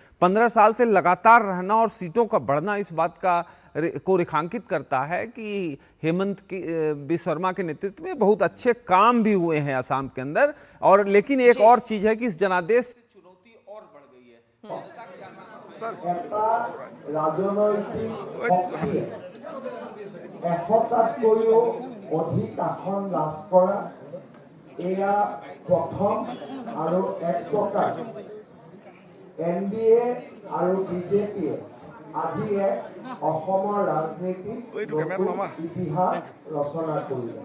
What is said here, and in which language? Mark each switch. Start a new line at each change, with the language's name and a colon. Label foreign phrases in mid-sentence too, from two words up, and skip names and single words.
Hindi: 15 साल से लगातार रहना और सीटों का बढ़ना इस बात को रेखांकित करता है कि हेमंत बिस्वा शर्मा के नेतृत्व में बहुत अच्छे काम भी हुए हैं असम के अंदर। और लेकिन एक और चीज है कि इस जनादेश से चुनौती और बढ़ गई है।
Assamese: অধিক আসন লাভ কৰা এয়া প্ৰথম আৰু এক প্ৰকাৰ NDA আৰু BJPয়ে আজি অসমৰ ৰাজনীতিত ইতিহাস ৰচনা কৰিলে।